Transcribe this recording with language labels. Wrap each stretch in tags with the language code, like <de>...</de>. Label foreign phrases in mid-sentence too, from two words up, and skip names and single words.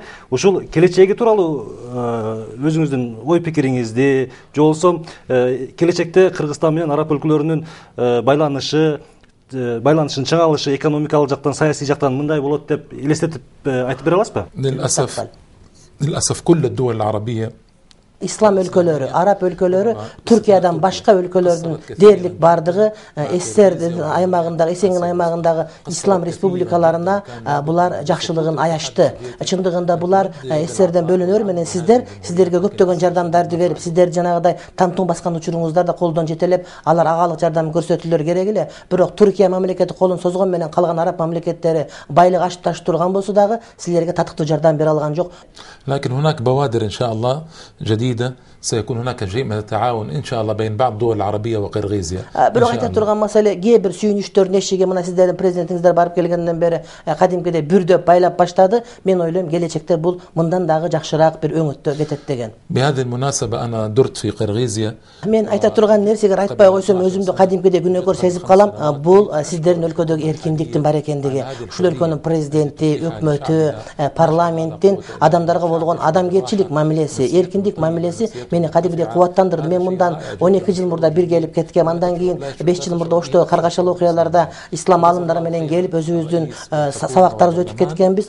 <ky>Ушул келечеги тууралуу өзүңүздүн ой пикириңизди, же болбосо келечекте Кыргызстан менен араб өлкөлөрүнүн байланышын чыңалышы экономикалык жактан, саясий жактан мындай болот деп элестетип айтып бере аласызбы?</ky> <ar>للأسف كل الدول العربية</ar> <ky>ислам өлкөлөрү, араб өлкөлөрү Түркиядан башка өлкөлөрдүн дээрлик бардыгы СССР аймагындагы, Эсеңин аймагындагы ислам республикаларына булар жакшылыгын аяшты. Чындыгында булар СССРден бөлүнөр менен сиздерге көптөгөн жардамдарды берип, сиздер жанагыдай тамтың баскан учуруңуздарда колдон жетелеп, алар агалык жардам көрсөтүлөр керек эле. Бирок Түркия мамлекети колун созгон менен калган араб мамлекеттери байлык ашып ташып турган болсо дагы силерге татыктуу жардам бере алган жок.</ky> <ar>لكن هناك بوادر إن شاء الله جديدة سيكون هناك شيء من التعاون إن شاء الله بين بعض الدول العربية وقرغيزيا.</ar> <ky>Бирок айта турган маселе кээ бир сүйүнүчтөр нешеге мына сиздердин президентиңиздер барып келгенден бери кадимкидей бүрдөп байлап баштады. Мен ойлойм келечекте бул мындан дагы жакшыраак бир өңөттө кетет деген.</ky> <ar>بهذه المناسبة أنا درت في قرغيزيا.</ar> <ky>Мен айта турган нерсеге айтпай койсом өзүмдү кадимкидей күнөөкөр сезип калам. Бул сиздердин өлкөдөгү эркиндиктин бар экендиги. Ушул өлкөнүн президенти, өкмөтү, парламенттин адамдарга болгон адамгерчилик мамилеси, эркиндик мамилеси мени кадимгидей кубаттандырды. Мен мындан 12 жыл мурда бир келип кеткем. Андан кийин 5 жыл мурда Оштогу каргашалы окуяларда ислам алымдары менен келип өзүбүздүн сабактарыбызды өтүп кеткенбиз.</ky>